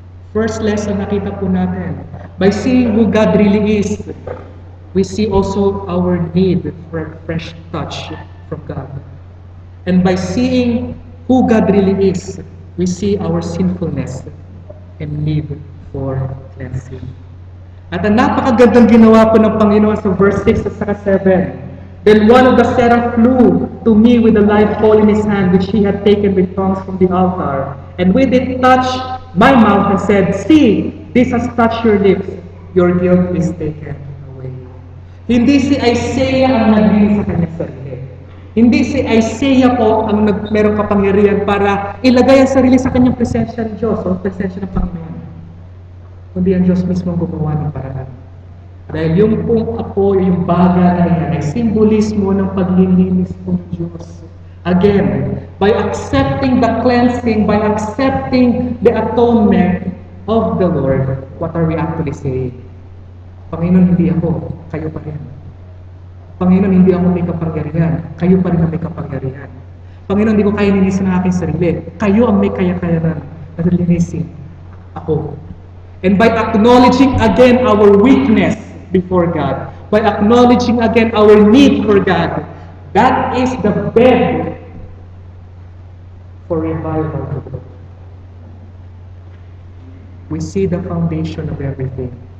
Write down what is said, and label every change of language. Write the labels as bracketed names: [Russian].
[English] First lesson [Filipino] nakita po natin, [English] by seeing who God really is, we see also our need for a fresh touch from God. And by seeing who God really is, we see our sinfulness and need for cleansing. [Filipino] At ang napakagandang ginawa po ng Panginoon sa verse 6 at saka 7. [English] Then one of the seraph flew to me with a live coal in his hand, which he had taken with tongs from the altar. And with it touched my mouth and said, See, this has touched your lips. Your guilt is taken away. [Filipino] Hindi si Isaiah ang naglinis sa kanyang sarili. Hindi si Isaiah po ang merong kapangyarihan para ilagay ang sarili sa kanyang presensya ng Diyos o presensya ng Panginoon. Kundi ang Diyos mismo gumawa ng paraan. Dahil yung pong apo, yung baga na yan, ay simbolismo ng paglilinis po ng Diyos. [English] Again, by accepting the cleansing, by accepting the atonement of the Lord, what are we actually saying? [Filipino] Panginoon, hindi ako, kayo pa rin. Panginoon, hindi ako may kapangyarihan, kayo pa rin ang may kapangyarihan. Panginoon, hindi ko kaya linisin ang aking sarili, kayo ang may kaya-kaya na linisin ako. [English] And by acknowledging again our weakness before God, by acknowledging again our need for God, that is the bed for revival to grow. We see the foundation of everything.